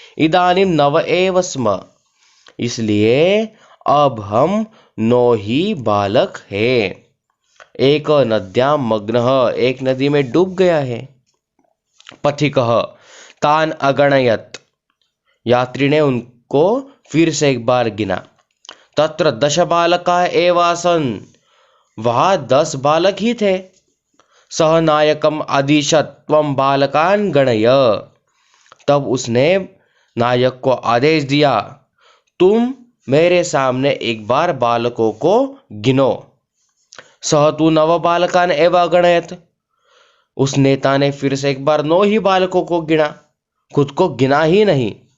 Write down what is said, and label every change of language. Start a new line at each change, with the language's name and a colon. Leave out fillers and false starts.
Sanskrit: इदानीं 9 एव स्म,
Hindi: इसलिए अब हम 9 ही बालक हैं।
Sanskrit: एक नद्यां मग्नः,
Hindi: एक नदी में डूब गया है।
Sanskrit: पथिकः तान् अगणयत्,
Hindi: यात्री ने उनको फिर से एक बार गिना।
Sanskrit: तत्र 10 बालकाः एव आसन्,
Hindi: वहां 10 बालक ही थे।
Sanskrit: सः नायकम् आदिशत् त्वं बालकान् गणय,
Hindi: तब उसने नायक को आदेश दिया, तुम मेरे सामने एक बार बालकों को गिनो।
Sanskrit: सः तु 9 बालकान् एव अगणयत्,
Hindi: उस नेता ने फिर से एक बार 9 ही बालकों को गिना, खुद को गिना ही नहीं।